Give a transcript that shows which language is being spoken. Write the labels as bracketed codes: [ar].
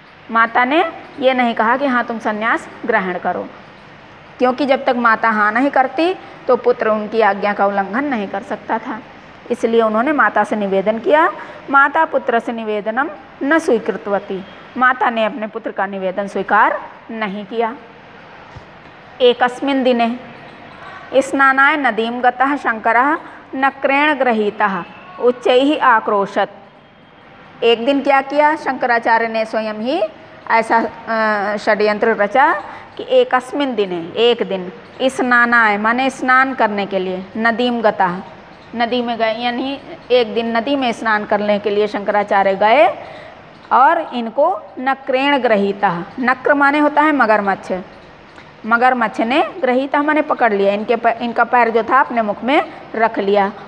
[hi] माता ने ये नहीं कहा कि हाँ तुम संन्यास ग्रहण करो, क्योंकि जब तक माता हाँ नहीं करती तो पुत्र उनकी आज्ञा का उल्लंघन नहीं कर सकता था। इसलिए उन्होंने माता से निवेदन किया। [sa] माता पुत्र से निवेदनम न स्वीकृतवती, [hi] माता ने अपने पुत्र का निवेदन स्वीकार नहीं किया। [sa] एकस्मिन् दिने स्नानाय नदीम गतः शंकरः नक्रेण गृहीतः उच्चैः आक्रोशत। [hi] एक दिन क्या किया, शंकराचार्य ने स्वयं ही ऐसा षड्यंत्र रचा कि [sa] एकस्मिन् दिने [hi] एक दिन, [sa] स्नानाय [hi] माने स्नान करने के लिए, [sa] नदीम गतः [hi] नदी में गए, यानी एक दिन नदी में स्नान करने के लिए शंकराचार्य गए और इनको [sa] नक्रेण गृहीतः, [hi] नक्र माने होता है मगरमच्छ, मगरमच्छ ने [sa] गृहीतः [hi] माने पकड़ लिया, इनका पैर जो था अपने मुख में रख लिया।